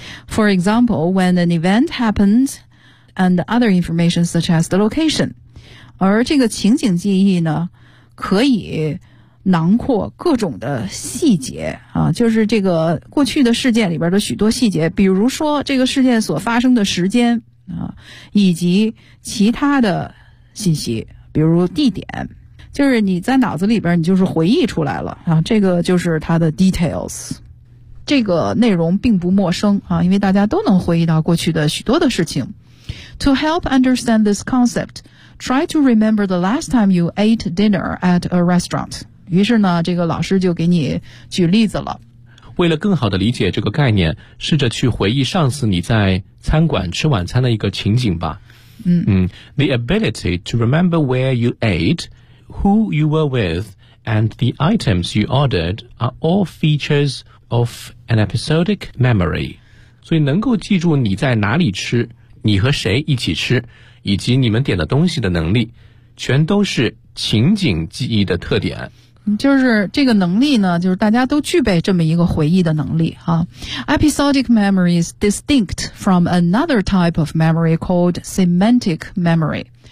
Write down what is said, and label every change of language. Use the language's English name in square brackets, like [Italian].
[English] For example, when an event happened and other information such as the location. [Chinese] 而这个情景记忆呢可以囊括各种的细节，就是这个过去的事件里边的许多细节，比如说这个事件所发生的时间，以及其他的信息，比如地点，就是你在脑子里边你就是回忆出来了，这个就是它的 details。这个内容并不陌生啊，因为大家都能回忆到过去的许多的事情。 [English] To help understand this concept, try to remember the last time you ate dinner at a restaurant. [Chinese] 于是呢这个老师就给你举例子了。为了更好的理解这个概念，试着去回忆上次你在餐馆吃晚餐的一个情景吧。 [English] The ability to remember where you ate, who you were with, and the items you ordered are all featuresof an episodic memory. [Chinese] 所以能够记住你在哪里吃，你和谁一起吃，以及你们点的东西的能力，全都是情景记忆的特点。就是这个能力呢，就是大家都具备这么一个回忆的能力啊。 [English] Episodic memory is distinct from another type of memory called semantic memory.